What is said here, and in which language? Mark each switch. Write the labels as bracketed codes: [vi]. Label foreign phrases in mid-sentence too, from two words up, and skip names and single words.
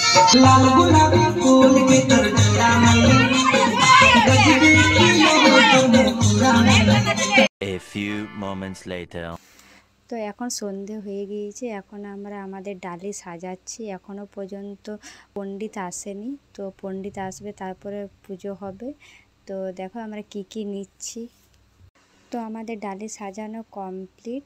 [hi] लाल गुलाबी फूल के तर जरा [en] A few moments later. [bn] তো এখন সন্ধে হয়ে গিয়েছে, এখন আমরা আমাদের ডালি সাজাচ্ছি। এখনও পর্যন্ত পণ্ডিত আসেনি, তো পণ্ডিত আসবে তারপরে পুজো হবে। তো দেখো আমরা কি কি নিচ্ছি। তো আমাদের ডালি সাজানো কমপ্লিট।